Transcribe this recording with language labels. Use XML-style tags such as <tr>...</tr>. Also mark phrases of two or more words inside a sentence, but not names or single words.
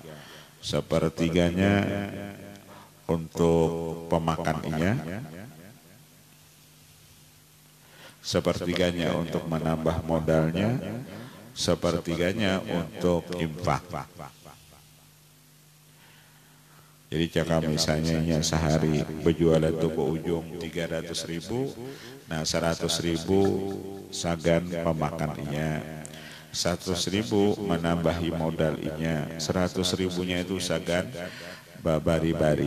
<id>Sepertiganya untuk pemakannya, sepertiganya untuk menambah modalnya, sepertiganya untuk infak.</id> <bjn>Jadi cakap misalnya sehari berjualan toko ujung 300.000, nah 100.000 sagan pemakannya, 100.000 menambahi modalnya, 100.000-nya itu sagan babari-bari.</bjn>